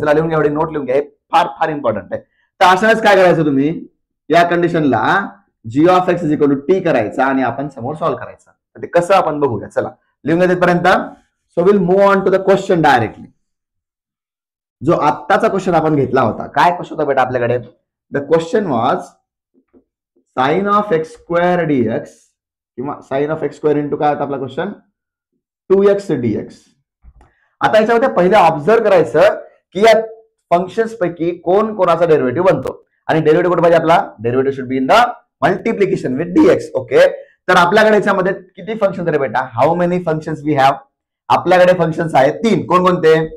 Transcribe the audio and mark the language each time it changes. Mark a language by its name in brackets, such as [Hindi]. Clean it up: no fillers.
[Marathi] चला लिहून घ्या, एवढी नोट लिहून घ्या, हे फार फार इम्पॉर्टंट आहे. तर अशाच काय करायचं तुम्ही या कंडिशनला [English] g of x is equal to t [Marathi] करायचा आणि आपण समोर सॉल्व्ह करायचं. ते कसं आपण बघूया. चला लिहून घ्या तिथपर्यंत. [English] So will move on to the question directly. [Marathi] जो आत्ताचा क्वेश्चन आपण घेतला होता, काय क्वेश्चन होता बेटा आपल्याकडे? [English] the question was sine of x square d x किंवा sine of x square into [Marathi] काय होता आपला क्वेश्चन? [English] 2x dx. [Marathi] आता याच्यामध्ये पहिले ऑब्झर्व करायचं की या फंक्शन्स पैकी कोण कोणाचा डेरिव्हेटिव्ह बनतो आणि डेरिव्हेटिव्ह कुठे पाहिजे आपला? [English] Derivative should be in the multiplication with dx. [Marathi] Okay, तर आपल्याकडे याच्यामध्ये किती फंक्शन आहे बेटा? [English] How many functions we have? [Marathi] आपल्याकडे फंक्शन्स आहेत 3. कोणकोणते?